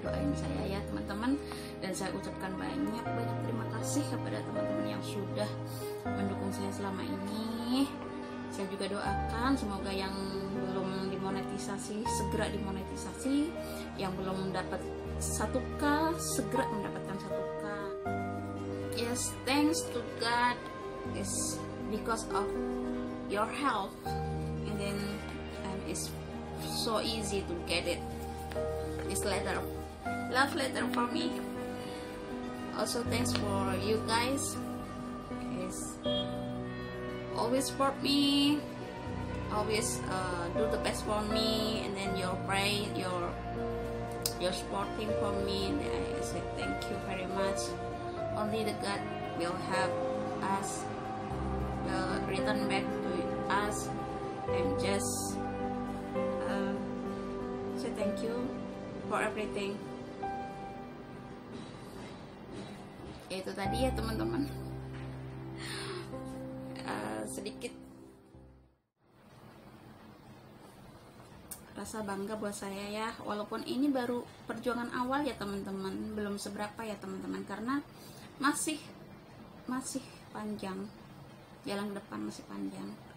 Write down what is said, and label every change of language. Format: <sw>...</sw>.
<id>Doain saya ya teman-teman, dan saya ucapkan banyak terima kasih kepada teman-teman yang sudah mendukung saya selama ini. Saya juga doakan semoga yang belum dimonetisasi segera dimonetisasi, yang belum mendapat 1K segera mendapatkan 1K.</id> <en>Yes, thanks to God, is because of your help, and then it's so easy to get it. this letter, love letter for me. Also thanks for you guys, always support me, always do the best for me, and then your pray, your supporting for me, and I say thank you very much. Only the God will help us, will return back to us, and just say thank you for everything.</en> <id>Itu tadi ya teman-teman, sedikit rasa bangga buat saya ya, walaupun ini baru perjuangan awal ya teman-teman, belum seberapa ya teman-teman, karena masih panjang, jalan depan masih panjang.</id>